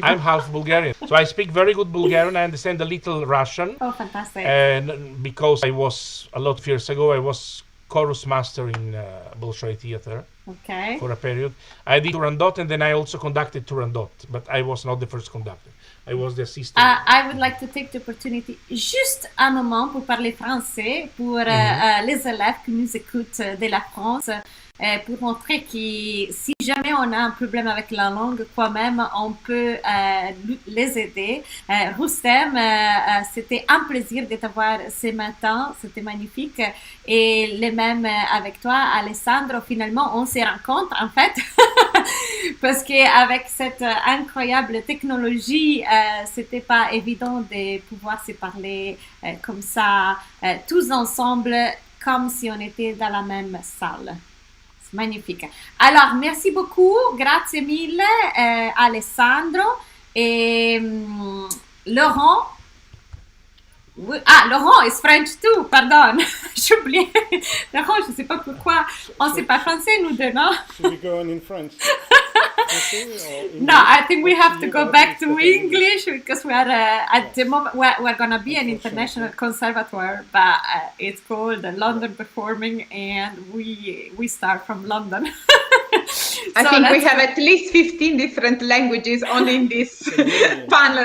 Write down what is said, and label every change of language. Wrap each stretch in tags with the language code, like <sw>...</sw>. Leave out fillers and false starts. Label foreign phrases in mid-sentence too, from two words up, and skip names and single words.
<en>I'm half Bulgarian, so I speak very good Bulgarian. I understand a little Russian. Oh, fantastic! And because I was a lot of years ago, I was chorus master in Bolshoi Theater. Okay. For a period, I did Turandot, and then I also conducted Turandot, but I was not the first conductor. I was the assistant. I would like to take the opportunity</en> <fr>juste un moment pour parler français pour les élèves qui nous écoutent de la France, pour montrer que si jamais on a un problème avec la langue, quand même, on peut les aider. Rustem, c'était un plaisir de t'avoir ce matin, c'était magnifique. Et les mêmes avec toi, Alessandro, finalement, on se rencontre en fait Parce qu'avec cette incroyable technologie, c'était pas évident de pouvoir se parler comme ça, tous ensemble, comme si on était dans la même salle. C'est magnifique. Alors, merci beaucoup,</fr> <it>grazie mille,</it> <fr>Alessandro et Laurent.</fr> <en>Oui. Ah, Laurent is French too,</en> <fr>pardon. J'ai oublié. Laurent, je ne sais pas pourquoi. On ne sait pas français, nous deux, non?</fr> <en>Should we go on in French? No, I think we have to go back to English because we are at the moment we're gonna be an international conservatoire, but it's called London Performing, and we start from London. I think we have at least 15 different languages only in this panel.</en>